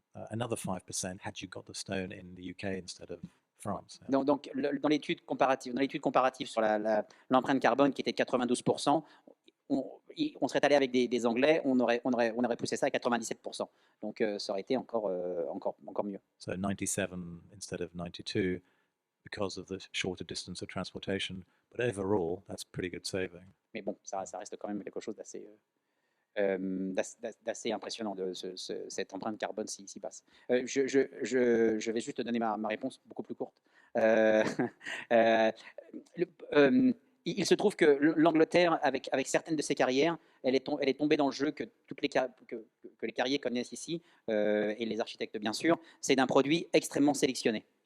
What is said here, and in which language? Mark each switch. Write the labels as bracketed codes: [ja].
[en] another 5% had you got the stone in the UK instead of France. [fr] Donc, dans l'étude comparative sur l'empreinte carbone qui était de 92%, on serait allé avec des Anglais, on aurait poussé ça à 97%. Donc, ça aurait été encore mieux. [en] So 97 instead of 92 because of the shorter distance of transportation. But overall, that's pretty good saving. [fr] Mais bon, ça reste quand même quelque chose d'assez impressionnant, cette empreinte carbone si basse. Je vais juste te donner ma réponse beaucoup plus courte. Il se trouve que l'Angleterre, avec certaines de ses carrières, elle est tombée dans le jeu que les carriers connaissent ici, et les architectes bien sûr, c'est d'un produit extrêmement sélectionné.